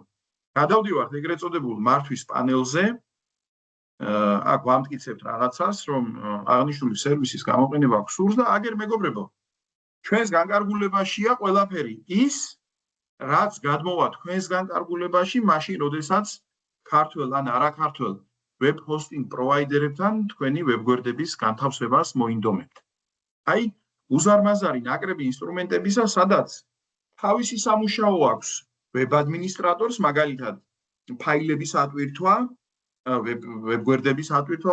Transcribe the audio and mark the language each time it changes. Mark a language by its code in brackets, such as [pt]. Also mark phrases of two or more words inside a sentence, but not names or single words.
[ka] გადავდივართ ეგრეთ წოდებულ მართვის პანელზე. აქ ვამტკიცებთ რაღაცას, რომ აღნიშნული სერვისის გამოყენება გსურს და აგერ მეგობრებო, ჩვენს განკარგულებაშია ყველაფერი ის, რაც გადმოვა თქვენს განკარგულებაში, მაშინ, როდესაც ქართველ ან არაქართველ [en] web hosting provider- [ka] ებთან თქვენი ვებგვერდების განთავსებას მოინდომებთ. აი, უზარმაზარი ნაკრები ინსტრუმენტებისა, სადაც თავისი სამუშაო აქვს web ადმინისტრატორს, მაგალითად, ფაილების ატვირთვა, ვებგვერდების ატვირთვა